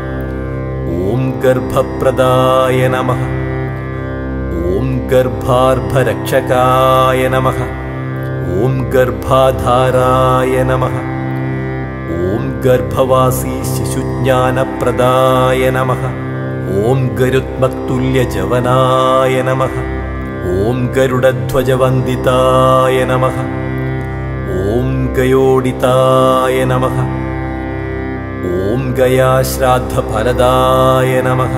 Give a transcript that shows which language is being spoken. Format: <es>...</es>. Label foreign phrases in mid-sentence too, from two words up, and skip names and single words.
<sa>ॐ गर्भप्रदाय नमः। ॐ गर्भार्भरक्षकाय नमः। ॐ गर्भाधाराय नमः। ॐ गर्भवासी शिशुज्ञानप्रदाय नमः। ഓം ഗരുത്മത്തുല്യജവനായ നമഃ. ഓം ഗരുഡധ്വജവന്ദിതായ നമഃ. ഓം ഗയോഡിതായ നമഃ. ഓം ഗയാശ്രാദ്ധഫലദായ നമഃ.</sa>